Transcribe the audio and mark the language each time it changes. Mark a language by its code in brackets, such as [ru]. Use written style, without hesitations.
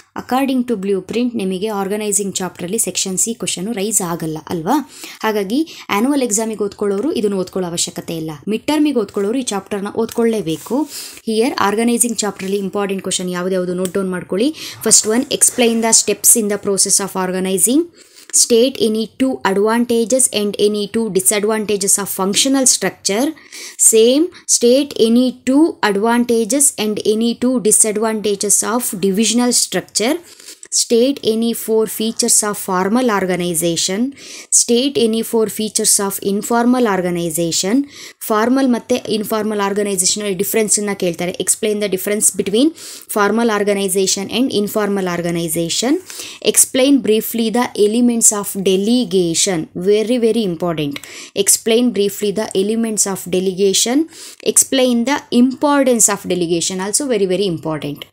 [en] according to blueprint [kn] ನಿಮಗೆ organising ಚಾಪ್ಟ್ರಲ್ಲಿ section C question rice ಆಗಲ್ಲ ಅಲ್ವಾ. ಹಾಗಾಗಿ ಆ್ಯನುವಲ್ ಎಕ್ಸಾಮಿಗೆ ಓದ್ಕೊಳ್ಳೋರು ಇದನ್ನು ಓದ್ಕೊಳ್ಳೋ ಅವಶ್ಯಕತೆ ಇಲ್ಲ. ಮಿಡ್ ಟರ್ಮಿಗೆ ಓದ್ಕೊಳ್ಳೋರು ಈ ಚಾಪ್ಟರ್ನ ಓದ್ಕೊಳ್ಳೇಬೇಕು. ಹಿಯರ್ ಆರ್ಗನೈಸಿಂಗ್ ಚಾಪ್ಟ್ರಲ್ಲಿ ಇಂಪಾರ್ಟೆಂಟ್ ಕ್ವಶನ್ ಯಾವ್ದು ನೋಟ್ ಡೌನ್ ಮಾಡ್ಕೊಳ್ಳಿ. [en] First one, explain the steps in the process of organising. State any 2 advantages and any 2 disadvantages of functional structure. Same, state any 2 advantages and any 2 disadvantages of divisional structure. State any 4 features of formal organization. State any 4 features of informal organization. [kn] Formal ಮತ್ತು informal ಆರ್ಗನೈಸೇಷನಲ್ಲಿ ಡಿಫ್ರೆನ್ಸನ್ನು ಕೇಳ್ತಾರೆ. [en] Explain the difference between formal organisation and informal organisation. Explain briefly the elements of delegation, very very important. Explain briefly the elements of delegation. Explain the importance of delegation, also very very important.